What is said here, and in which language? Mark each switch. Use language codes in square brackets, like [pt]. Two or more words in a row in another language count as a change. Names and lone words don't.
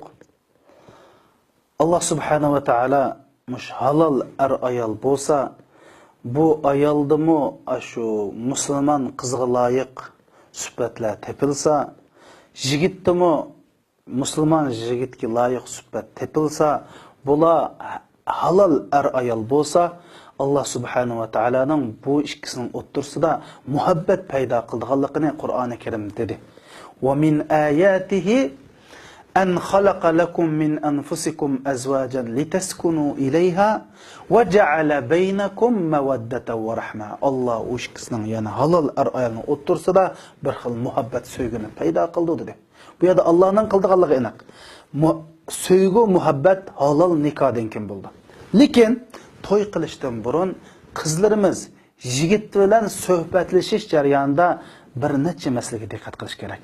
[uz] Allah [ar] سبحانه وتعالى [uz] mush halol ayol bo'lsa, bu ayoldimi shu musulmon qizga loyiq sifatlar tepilsa, yigitdimi musulmon yigitga loyiq sifat tepilsa, bular halal ayol bo'lsa, Allah [ar] سبحانه وتعالى [uz] bu ikkisining o'ttirsida muhabbat paydo qilganligini Qur'oni Karim dedi. [ar] ومن آياته أن خلق لكم من أنفسكم أزواجا لتسكنوا إليها وجعل بينكم مودة ورحمة. [uz] Allah o ikkisining yana halal ayolning o'ttirsida bir xil muhabbat sevgini paydo qildi dedi. Bu yerda Allohning qildiganligi aniq. Sevgi, muhabbat halal nikohdan kim bo'ldi. Lekin to'y qilishdan burun qizlarimiz yigit bilan suhbatlashish jarayonida bir necha masalaga diqqat qilish kerak.